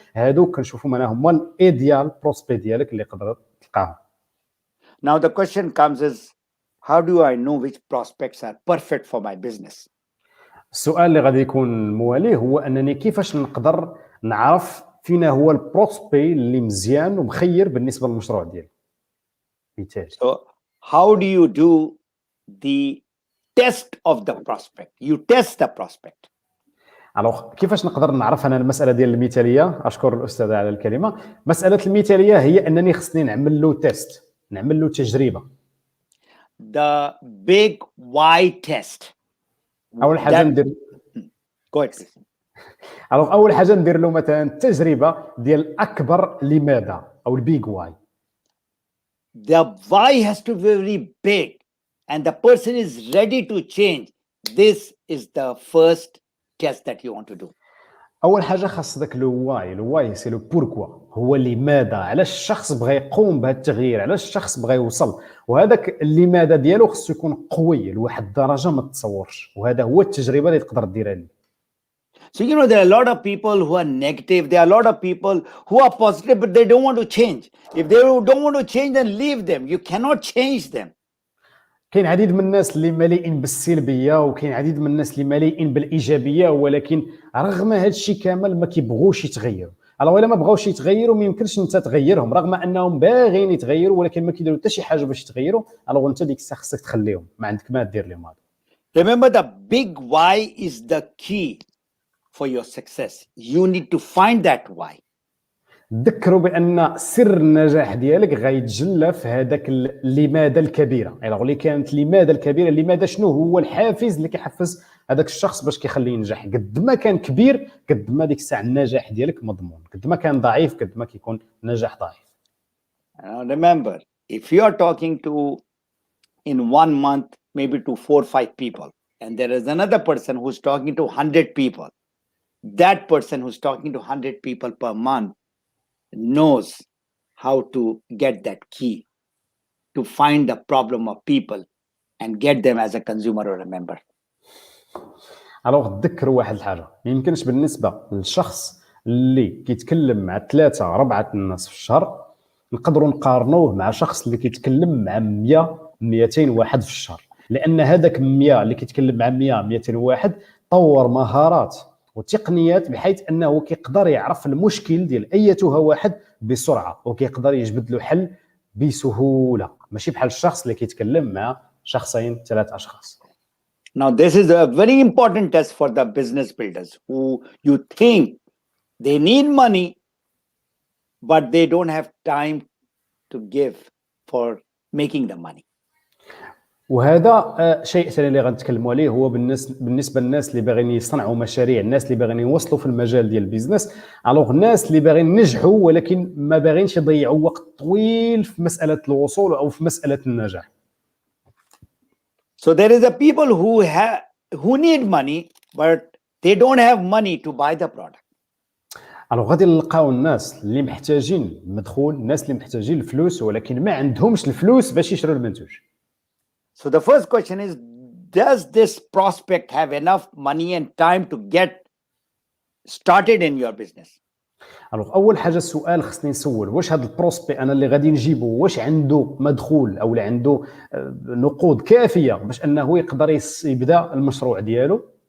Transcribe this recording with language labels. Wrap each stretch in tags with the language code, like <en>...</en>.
<ar>هادوك كنشوفوا انا هما الايديال بروسبي ديالك اللي تقدر تلقاهم.</ar> <en>Now the question comes is, how do I know which prospects are perfect for my business?</en> <ar>السؤال اللي غادي يكون مواليه هو انني كيفاش نقدر نعرف فينا هو البروسبي اللي مزيان ومخير بالنسبه للمشروع ديالي. مثال.</ar> <en>So how do you do the test of the prospect? You test the prospect.</en> <ar>الوغ كيفاش نقدر نعرف انا المساله ديال المثاليه؟ اشكر الاستاذ على الكلمه. مساله المثاليه هي انني خصني نعمل له تيست، نعمل له تجربه.</ar> <en>The big why test.</en> <ar>اول حاجه ندير</ar> <en>Go ahead, please.</en> <ar>الوغ اول حاجه ندير له مثلا تجربه ديال اكبر لماذا او البيج واي.</ar> <en>The why has to be very big, and the person is ready to change. This is the first test that you want to do.</en> <ar>اول حاجه خاص داك</ar> <fr>لو واي سي لو بوركوا،</fr> <ar>هو لماذا، علاش الشخص بغى يقوم بهذا التغيير، علاش الشخص بغى يوصل، وهذاك لماذا ديالو خصو يكون قوي لواحد الدرجه ما تتصورش، وهذا هو التجربه اللي تقدر ديرها لي.</ar> <en>So, there are a lot of people who are negative. There are a lot of people who are positive, but they don't want to change. If they don't want to change, then leave them. You cannot change them.</en> <ar>كاين عديد من الناس اللي مليئين بالسلبيه وكاين عديد من الناس اللي مليئين بالايجابيه، ولكن رغم هذا الشيء كامل ما كيبغوش يتغيروا. الوغ الا ما بغاوش يتغيروا ما يمكنش انت تغيرهم، رغم انهم باغيين يتغيروا ولكن ما كيديروا حتى شي حاجه باش يتغيروا. الوغ انت ديك الساعه خصك تخليهم، ما عندك ما دير لهم هذا.</ar> <en>Remember, the big why is the key for your success. You need to find that why.</en> <ar>تذكروا بان سر النجاح ديالك غيتجلى في هذاك لماذا الكبيره. الوغ اللي كانت لماذا الكبيره، لماذا شنو هو الحافز اللي كيحفز هذاك الشخص باش كيخليه ينجح. قد ما كان كبير قد ما ديك الساعه النجاح ديالك مضمون، قد ما كان ضعيف قد ما كيكون النجاح ضعيف.</ar> <en>Remember, if you are talking to in 1 month maybe to 4 or 5 people, and there is another person who's talking to 100 people, that person who's talking to 100 people per month knows how to get that key to find the problem of people and get them as a consumer or a member.</en> <ar>الوغ تذكروا واحد الحاجه، ما يمكنش بالنسبه للشخص اللي كيتكلم مع 3 4 الناس في الشهر نقدروا نقارنوه مع شخص اللي كيتكلم مع 100 200 واحد في الشهر، لان هذاك 100 اللي كيتكلم مع 100 200 واحد طور مهارات وتقنيات بحيث انه كيقدر يعرف المشكل ديال ايتها واحد بسرعه وكيقدر يجبد له حل بسهوله، ماشي بحال الشخص اللي كيتكلم مع 2 3 اشخاص.</ar> <en>Now, this is a very important test for the business builders who you think they need money, but they don't have time to give for making the money.</en> <ar>وهذا شيء ثاني اللي غنتكلموا عليه هو بالنسبه للناس اللي باغيين يصنعوا مشاريع، الناس اللي باغيين يوصلوا في المجال ديال البيزنس. الوغ الناس اللي باغيين ينجحوا ولكن ما باغينش يضيعوا وقت طويل في مساله الوصول او في مساله النجاح.</ar> <en>So there is a people who need money, but they don't have money to buy the product.</en> <ar>الوغ غادي نلقاو الناس اللي محتاجين المدخول، الناس اللي محتاجين الفلوس ولكن ما عندهمش الفلوس باش يشروا المنتوج.</ar> <en>So the first question is, does this prospect have enough money and time to get started in your business?</en> <ar>الوغ اول حاجه السؤال خصني نسول، واش هذا البروسبي انا اللي غادي نجيبه واش عنده مدخول او عنده نقود كافيه باش انه يقدر يبدا المشروع ديالو.</ar>